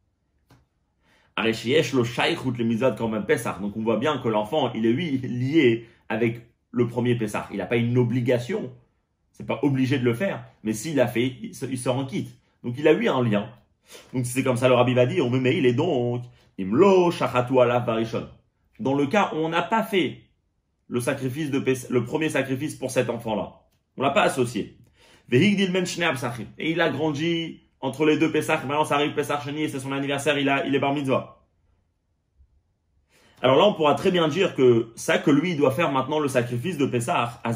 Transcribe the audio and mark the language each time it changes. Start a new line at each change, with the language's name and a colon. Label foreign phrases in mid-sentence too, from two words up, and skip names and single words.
French: Donc, on voit bien que l'enfant, il est, lui, lié avec le premier Pesach. Il n'a pas une obligation. C'est pas obligé de le faire, mais s'il l'a fait, il se rend quitte. Donc, il a, lui, un lien. Donc, c'est comme ça, le Rabbi va dire, mais il est donc,
Hebrew: אם לא שחטו עליו בראשון.
French: Dans le cas où on n'a pas fait le sacrifice de Pesach, le premier sacrifice pour cet enfant-là. On l'a pas associé. Et il a grandi entre les deux Pesach. Maintenant, ça arrive Pesach Sheni et c'est son anniversaire. Il est
Hebrew: בר מצווה.
French: Alors là, on pourra très bien dire que ça que lui il doit faire maintenant le sacrifice de Pesach.